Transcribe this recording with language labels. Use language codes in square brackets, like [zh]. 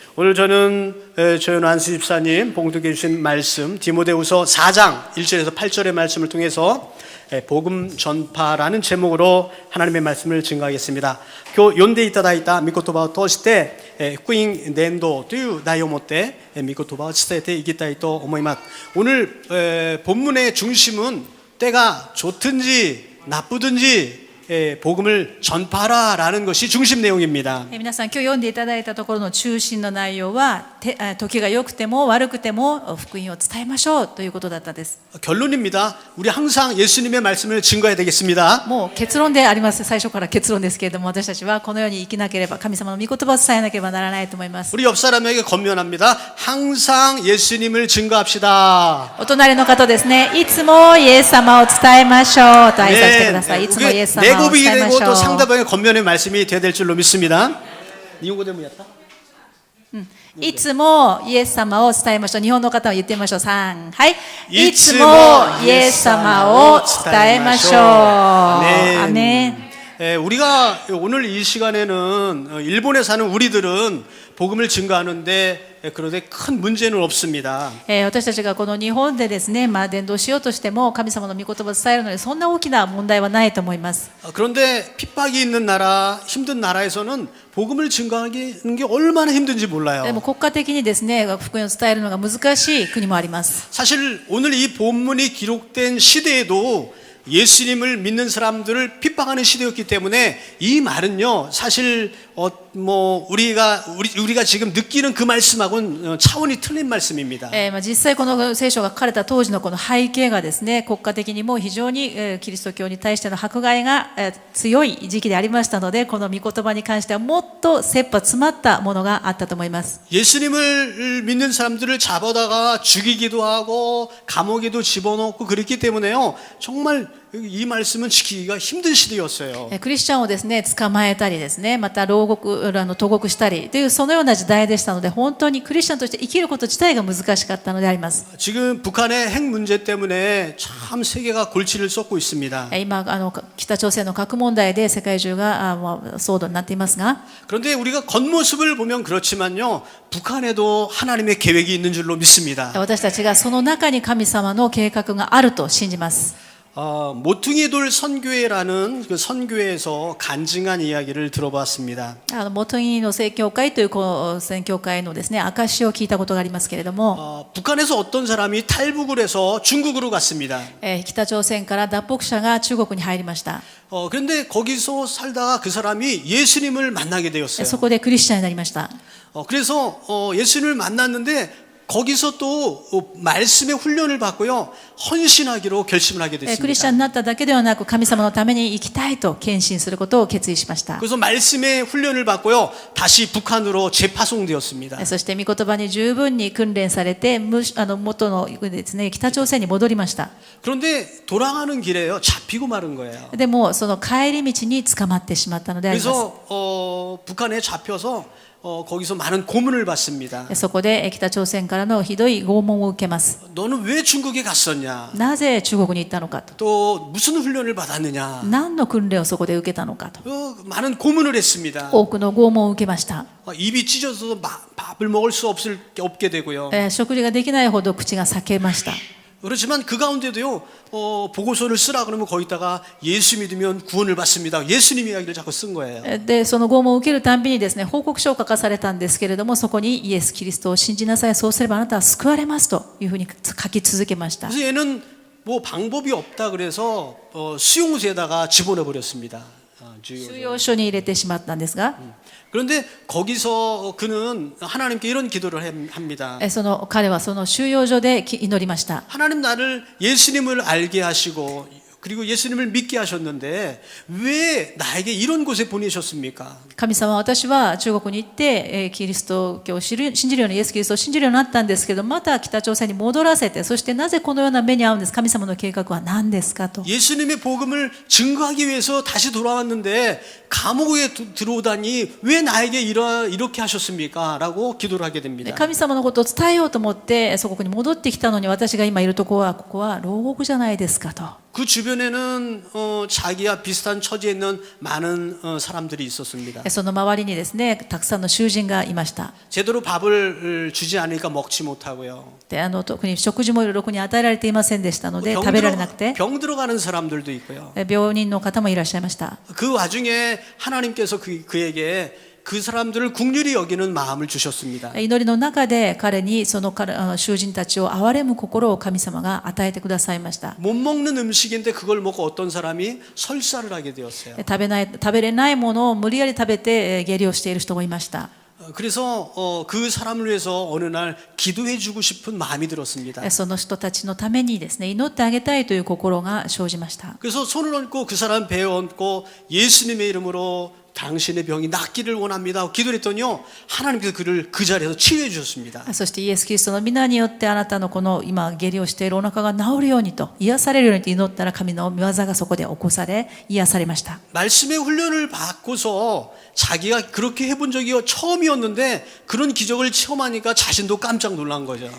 [ko] 오늘 저는 조현 안수 집사님 봉독해 주신 말씀 디모데후서 4장 1절에서 8절의 말씀을 통해서 복음 전파라는 제목으로 하나님의 말씀을 증거하겠습니다. [ja] 今日読んでいただいた御言葉を通して福音伝道という題を持って御言葉を伝えていきたいと思います。 [ko] 오늘 본문의 중심은 때가 좋든지 나쁘든지 복음을 전파하라라는 것이 중심 내용입니다. [ja] 皆さん今日読んでいただいたところの中心の内容は時が良くても悪くても福音を伝えましょうということだったです。 [ko] 결론입니다. 우리 항상 예수님의 말씀을 증거해야 되겠습니다. [ja] もう結論であります。最初から結論ですけれども、私たちはこのように生きなければ、神様の御言葉を伝えなければならないと思います。 [ko] 우리 옆 사람에게 권면합니다. 항상 예수님을 증거합시다. [ja] お隣の方ですね、いつもイエス様を伝えましょうと挨拶してください。いつもイエス様を伝えましょう。 [ko] 내고백이 되고 또 상대방의 권면의 말씀이 되어야 될 줄로 믿습니다. 일본어 대문이었다? [ja] いつもイエス様を伝えましょう。日本の方は言ってみましょう。 3、はい。いつもイエス様を伝えましょう。アメン。 [ko] 우리가 오늘 이 시간에는 일본에 사는 우리들은 복음을 증거하는데 그런데 큰 문제는 없습니다. [ja] 私たちがこの日本でですね、伝道しようとしても神様の御言葉を伝えるのにそんな大きな問題はないと思います。 [ko] 그런데 핍박이 있는 나라, 힘든 나라에서는 복음을 증거하는 게 얼마나 힘든지 몰라요. [ja] でも国家的にですね、福音を伝えるのが難しい国もあります。 [ko] 사실 오늘 이 본문이 기록된 시대에도 예수님을 믿는 사람들을 핍박하는 시대였기 때문에 이 말은요 사실 우리가 지금 느끼는 그 말씀하고는 차원이 틀린 말씀입니다. [ja] 実際この聖書が書かれた当時のこの背景がですね、国家的にも非常にキリスト教に対しての迫害が強い時期でありましたので、この御言葉に関してはもっと切羽詰まったものがあったと思います。 [ko] 예수님을 믿는 사람들을 잡아다가 죽이기도 하고 감옥에도 집어넣고 그랬기 때문에요 정말 이 말씀은 지키기가 힘든 시대였어요. [ja] クリスチャンをですね、捕まえたりですね、また投獄したりというそのような時代でしたので、本当にクリスチャンとして生きること自体が難しかったのであります。 [ko] 지금 북한의 핵 문제 때문에 참 세계가 골치를 쏟고 있습니다. [ja] 今北朝鮮の核問題で世界中が騒動になっていますが、 [ko] 그런데 우리가 겉모습을 보면 그렇지만요 북한에도 하나님의 계획이 있는 줄로 믿습니다. [ja] 私たちがその中に神様の計画があると信じます。 [ko] 모퉁이 돌 선교회라는 그 선교회에서 간증한 이야기를 들어봤습니다. [ja] モトギの宣教会という宣教会のですね、証を聞いたことがありますけれども、 [ko] 북한에서 어떤 사람이 탈북을 해서 중국으로 갔습니다. [ja] 北朝鮮から脱北者が中国に入りました。 [ko] 그런데 거기서 살다가 그 사람이 예수님을 만나게 되었어요. [ja] そこでクリスチャンになりました。 [ko] 그래서 예수님을 만났는데 거기서 또 말씀의 훈련을 받고요 헌신하기로 결심을 하게 [ja] クリスチャンになっただけではなく、神様のために生きたいと献身することを決意しました。 [ko] 그래서 말씀의 훈련을 받고요 다시 북한으로 재파송되었습니다. [ja] そして御言葉に十分に訓練されて、元のですね、北朝鮮に戻りました。 [ko] 그런데 돌아가는 길에요 잡히고 마른 거예요. [ja] でもその帰り道に捕まってしまったのであります。 [ko] 그래서 북한에 잡혀서 거기서 많은 고문을 받습니다. [ja] そこで北朝鮮からのひどい拷問を受けます。 [ko] 너는 왜 중국에 갔었냐? [ja] なぜ中国に行ったのかと。 [ko] 또 무슨 훈련을 받았느냐? [ja] 何の訓練をそこで受けたのかと。 [ko] 많은 고문을 했습니다. [ja] 多くの拷問を受けました。 [ko] 입이 찢어서 밥을 먹을 수 없게 되고요. [ja] 食事ができないほど口が裂けました。 [ko] 그렇지만 그 가운데도요 보고서를 쓰라 그러면 거기다가 예수 믿으면 구원을 받습니다. 예수님 이야기를 자꾸 쓴 거예요. [ja] でその拷問を受けるたんびにですね、報告書を書かされたんですけれども、そこにイエス・キリストを信じなさい、そうすればあなたは救われますというふうに書き続けました。 [ko] 그래서 얘는 뭐 방법이 없다 그래서 수용소에다가 집어넣어 버렸습니다. [ja] 収容所に入れてしまったんですが、 [ko] 그런데 거기서 그는 하나님께 이런 기도를 합니다. [ja] 彼はその収容所で祈りました。 [ko] 하나님 나를 예수님을 알게 하시고 그리고 예수님을 믿게 하셨는데 왜 나에게 이런 곳에 보내셨습니까? [ja] 神様は私は中国に行ってキリスト教を信じるように、イエス・キリストを信じるようになったんですけど、また北朝鮮に戻らせて、そしてなぜこのような目に遭うんです。神様の計画は何ですかと。 [ko] 예수님의 복음을 증거하기 위해서 다시 돌아왔는데 감옥에 들어오다니 왜 나에게 이렇게 하셨습니까? 라고 기도를 하게 됩니다. [ja] 神様のことを伝えようと思ってそこに戻ってきたのに、私が今いるところはここは牢獄じゃないですかと。 [ko] 그 주변에는 자기와 비슷한 처지에 있는 많은 사람들이 있었습니다. [ja] その周りにですね、たくさんの囚人がいました。 [ko] 제대로 밥을 주지 않으니까 먹지 못하고요. [ja] で特に食事もろくに与えられていませんでしたので食べられなくて [ko] 병 들어가는 사람들도 있고요. [ja] 病人の方もいらっしゃいました。 [ko] 그 와중에 하나님께서 그에게 그 사람들을 긍휼히 여기는 마음을 주셨습니다. [ja] 祈りの中で彼にその囚人たちを憐れむ心を神様が与えてくださいました。 [ko] 못 먹는 음식인데 그걸 먹고 어떤 사람이 설사를 하게 되었어요. [ja] 食べれないものを無理やり食べて下痢をしている人もいました。 [ko] 그래서 그 사람을 위해서 어느 날 기도해 주고 싶은 마음이 들었습니다. [ja] その人たちのためにですね、祈ってあげたいという心が生じました。 [ko] 그래서 손을 얹고 그 사람 배에 얹고 예수님의 이름으로 당신의 병이 낫기를 원합니다. 기도를 했더니요, 하나님께서 그를 그 자리에서 치유해 주셨습니다. [ja] そしてイエス・キリストの皆によってあなたのこの今下痢をしているお腹が治るようにと癒されるようにと祈ったら神の御業がそこで起こされ癒されました。 [ko] 말씀의 훈련을 받고서 자기가 그렇게 해본 적이 처음이었는데 그런 기적을 체험하니까 자신도 깜짝 놀란 거죠.